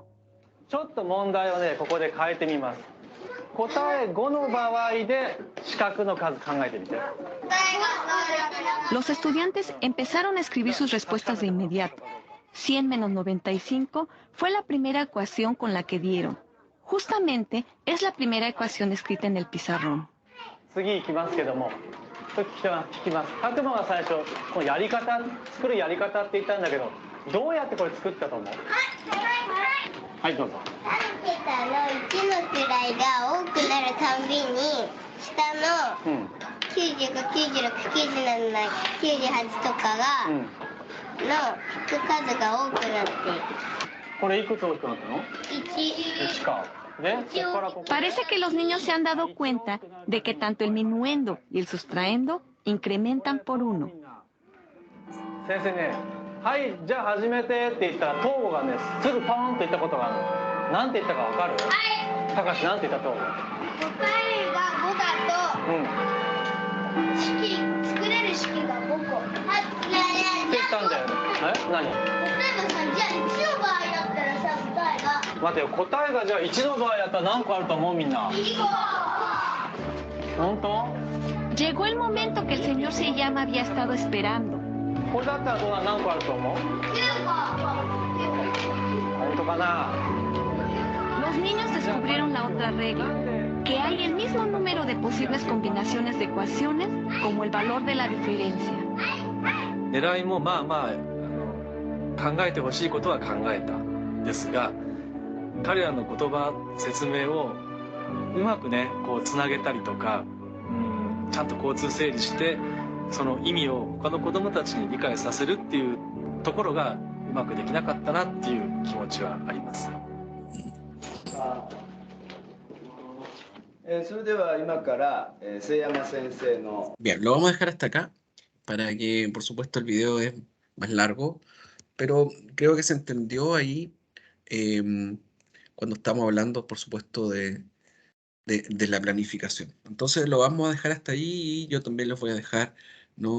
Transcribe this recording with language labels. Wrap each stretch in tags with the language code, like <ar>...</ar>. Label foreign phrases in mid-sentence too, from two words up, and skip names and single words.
<ja>ちょっと問題をね、ここで変えてみます。答え5の場合で四角の数考えてみて。</ja> <es>Los estudiantes empezaron a escribir sus respuestas de inmediato. 100 menos 95 fue la primera ecuación con la que dieron. Justamente es la primera ecuación escrita en el pizarrón.</es> <ja>次行きますけども、聞きます。拓磨が最初、このやり方、作るやり方って言ったんだけど、どうやってこれ作ったと思う？はい、どうぞ。 3桁の1の位が多くなるたんびに、下の95、96、97、98とかが、の引く数が多くなっている。これいくつ大きくなったの？ 1。か。</ja> <es>Parece que los niños se han dado cuenta de que tanto el minuendo y el sustraendo incrementan por 1.</es> <ja>先生ね、はい、じゃあ始めてって言ったら、東郷がね、すぐパーンと言ったことがあるの。なんて言ったかわかる？たかし、なんて言った東郷？答えが5だと、作れる式が5個。って言ったんだよね。何？例えばさ、じゃあ1の場合だったらさ、答えが。待てよ、答えがじゃあ1の場合だったら何個あると思うみんな。本当？</ja> <es>Llegó el momento que el señor Seiyama había estado esperando.</es> <ja>これだったらどうな何個あると思う？本当かな？</ja> <es>Los niños descubrieron la otra regla, que hay el mismo número de posibles combinaciones de ecuaciones como el valor de la diferencia.</es> <ja>狙いもまあまあ考えてほしいことは考えたんですが、彼らの言葉説明をうまくねこうつなげたりとか、ちゃんと交通整理してその意味を他の子どもたちに理解させるっていうところがうまくできなかったなっていう気持ちはあります。それでは今から瀬山先生の。</ja> <es>Bien, lo vamos a dejar hasta acá para que, por supuesto, el video es más largo, pero creo que se entendió ahí cuando estamos hablando, por supuesto, de la planificación. Entonces lo vamos a dejar hasta ahí y yo también les voy a dejar, ¿no?</es>